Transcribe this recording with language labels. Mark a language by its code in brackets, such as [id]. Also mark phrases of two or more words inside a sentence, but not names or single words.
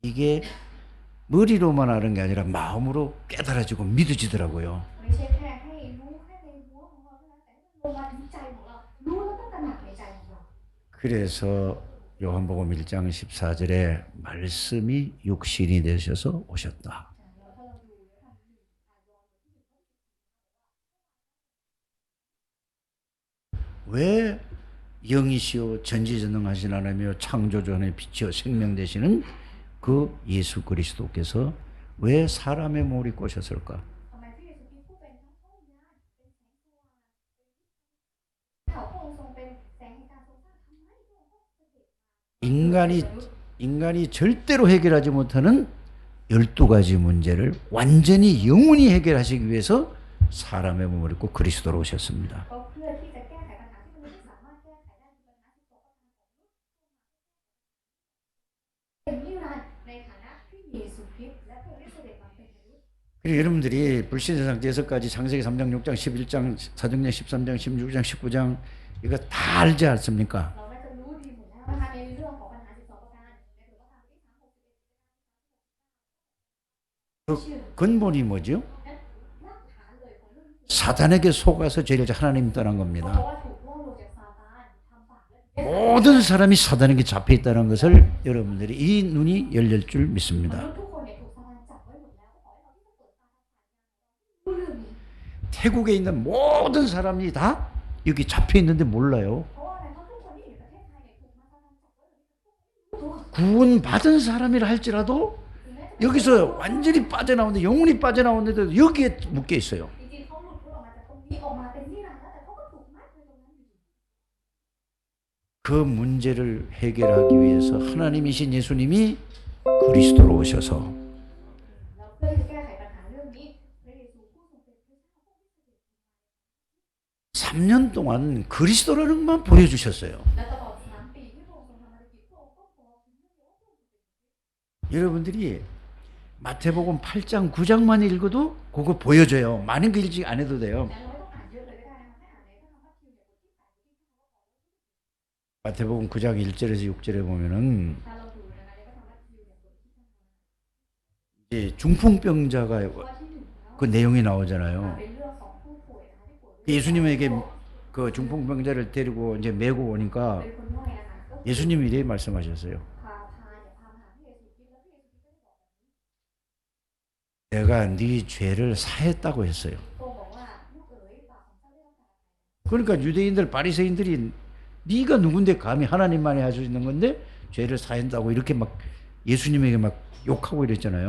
[ko] 이게 머리로만 아는 게 아니라 마음으로 깨달아지고 믿어지더라고요. [th] ไม่ใช่แค่ให้รู้แค่ในหัวของเราเท่านั้นแต่ให้มันลงมาถึงใจของเรารู้แล้วก็ตระหนักในใจของเรา [ko] 그래서 요한복음 1장 14절에 말씀이 육신이 되셔서 오셨다. [th] แล้วถ้าเราดูแล้วทำหนึ่งยอห์นบทที่หนึ่งข้อ [ko] 왜 영이시오 전지전능하신 하나님이요 창조주의 빛이요 생명 되시는 그 예수 그리스도께서 왜 사람의 몸을 입고 오셨을까? [th] ทำไมพระเยซูคริสต์ผู้เป็นทั้งพระวิญญาณเป็นแสงสว่างเขาพระองค์ทรงเป็นแสงแห่งการทรงสร้างทำไมพระองค์ต้องเสด็จ [ko] 인간이 절대로 해결하지 못하는 12가지 문제를 완전히 영원히 해결하시기 위해서 사람의 몸을 입고 그리스도로 오셨습니다. [th] ก็เพื่อที่จะแก้ไขปัญหาที่มนุษย์ไม่สามารถแก้ไขได้คือปัญหา12ประการของมนุษย์เป็นนิรันดร์ในฐานะพระเยซูคริสต์และพระองค์ได้เสด็จมาเป็นมนุษย์ [ko] 그리고 여러분들이 불신세상 6가지 창세기 3장 6장 11장 사도행전 13장 16장 19장 이거 다 알지 않습니까? [th] เราน่าจะรู้ดีหมดแล้วนะคะในเรื่องของปัญหา12ประการในหลวงพ่อทำที่3 61 [ko] 근본이 뭐죠? [th] รากฐานเลยของเรื่องนี้ [ko] 사단에게 속아서 죄를 하나님 떠난 [th] เพราะ [ko] 겁니다. [th] ว่าถูกล่อลวงจากซาตานทำบาปและ [ko] 모든 사람이 사단에게 잡혀 있다는 것을 여러분들이 이 눈이 열릴 줄 [th] ม [ko] 믿습니다. [th] นุษย์ทุกคนเนี่ยถูกซาตานจับไว้หมดแล้วก็ขอให้เราที่จะเปิดตาทางรู้เรื่องนี้ [ko] 태국에 있는 모든 사람이 다 여기 잡혀 있는데 몰라요. [th] เพราะว่าอะไรเพราะทุกคนที่อยู่ในประเทศไทยเนี่ยถูกมาซาตานจับไว้แบบนี้ทุกคนไม่รู้ตัว [ko] 구원받은 사람이라 할지라도 [th] ถึงแม้จะ [ko] 여기서 완전히 빠져나오는데 영혼이 빠져나오는데도 여기에 묶여 있어요. [th] จริงๆเขาหลุดพ้นออกมาจากตรงนี้ออกมาเป็นนิรันดร์แล้วแต่เขาก็ถูกมัดไว้ตรงนั้นอยู่ดี [ko] 그 문제를 해결하기 위해서 하나님이신 예수님이 그리스도로 오셔서 [th] แล้วเพื่อที่จะแก้ไขปัญหาเรื่องนี้พระเยซูผู้ทรงเป็นพระเจ้าผู้ที่เสด็จ [ko] 3년 동안 그리스도라는 것만 보여주셨어요. [th] และตลอด3 ปีที่พระองค์ทรงทำภารกิจพระองค์ก็บอกถึงเรื่องนี้ว่าพระองค์เป็น [ko] 여러분들이 마태복음 8장 9장만 읽어도 그거 보여줘요. 많은 거 읽지 안 해도 돼요. [th] แต่เราไม่ต้องอ่านเยอะเลยก็ได้นะคะให้อ่านในพระธรรมมัทธิวเนี่ยบทที่8บทที่9 [ko] 마태복음 9장 1절에서 6절에 보면은 [th] ถ้าเราดูนะคะในพระธรรมมัทธิวเนี่ยบทที่9 [ko] 이제 중풍병자가 [th] ข้อที่1 [ko] 그 내용이 나오잖아요. [th] เป็นเรื่องของผู้ป่วยนะคะที่ป่วย [ko] 예수님에게 그 중풍병자를 데리고 이제 메고 오니까 [th] เป็นคนน้อยนะคะก็ [ko] 예수님이 이렇게 말씀하셨어요. [th] พาเนี่ยพามาหาพระเยซูคริสต์แล้วพระเยซูคริสต์ก็ได้บอกแบบนี้ [ko] 내가 네 죄를 사했다고 했어요. [th] พระองค์บอกว่าลูกเอ๋ยบาปของเจ้าได้รับการอภัย [ko] 그러니까 유대인들 바리새인들이 네가 누군데 감히 하나님만이 할 수 있는 건데 죄를 사한다고 이렇게 막 예수님에게 막 욕하고 이랬잖아요.